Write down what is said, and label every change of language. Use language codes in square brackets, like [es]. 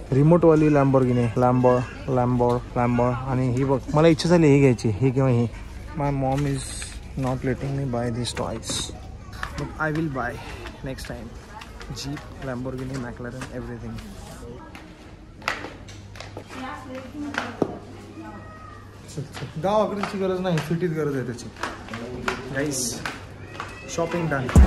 [mr] Remote वाली Lamborghini लॅम्बोर आणि ही बघ मला इच्छा झाली ही घ्यायची ही किंवा ही. [en] My mom is not letting me buy this toys but I will buy next time. Jeep Lamborghini McLaren everything. [mr] गावाकडची गरज नाही सिटीत गरज आहे त्याची. [en] Guys shopping done.